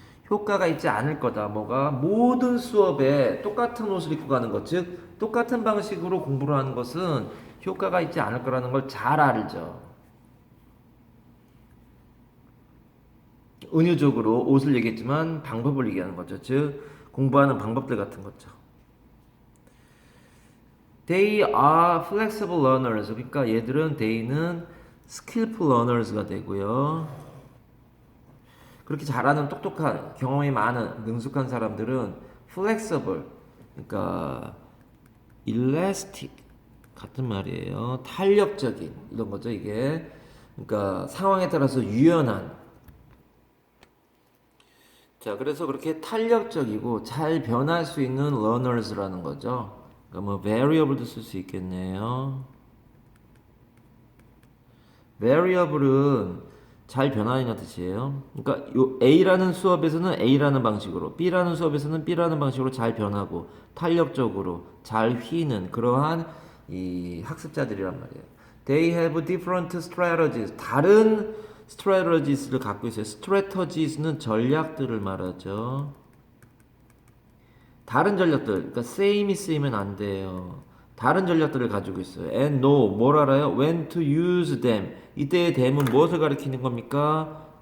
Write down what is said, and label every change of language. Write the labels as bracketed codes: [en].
[ko] 효과가 있지 않을 거다. 뭐가? 모든 수업에 똑같은 옷을 입고 가는 것, 즉 똑같은 방식으로 공부를 하는 것은 효과가 있지 않을 거라는 걸 잘 알죠. 은유적으로 옷을 얘기했지만 방법을 얘기하는 거죠. 즉 공부하는 방법들 같은 거죠. [en] They are flexible learners. [ko] 그러니까 얘들은 they는 skillful learners가 되고요. 그렇게 잘하는 똑똑한 경험이 많은 능숙한 사람들은 flexible. 그러니까 elastic 같은 말이에요. 탄력적인 이런 거죠, 이게. 그러니까 상황에 따라서 유연한. 자, 그래서 그렇게 탄력적이고 잘 변할 수 있는 learners라는 거죠. 그러니까 뭐 variable도 쓸 수 있겠네요. variable은 잘 변하는 뜻이에요. 그러니까 요 A라는 수업에서는 A라는 방식으로, B라는 수업에서는 B라는 방식으로 잘 변하고 탄력적으로 잘 휘는 그러한 이 학습자들이란 말이에요. [en] They have different strategies. [ko] 다른 strategies를 갖고 있어요. strategies는 전략들을 말하죠. 다른 전략들, 그러니까 same이 쓰이면 안 돼요. 다른 전략들을 가지고 있어요. [en] And know, [ko] 뭘 알아요? [en] When to use them. [ko] 이때의 them은 무엇을 가리키는 겁니까?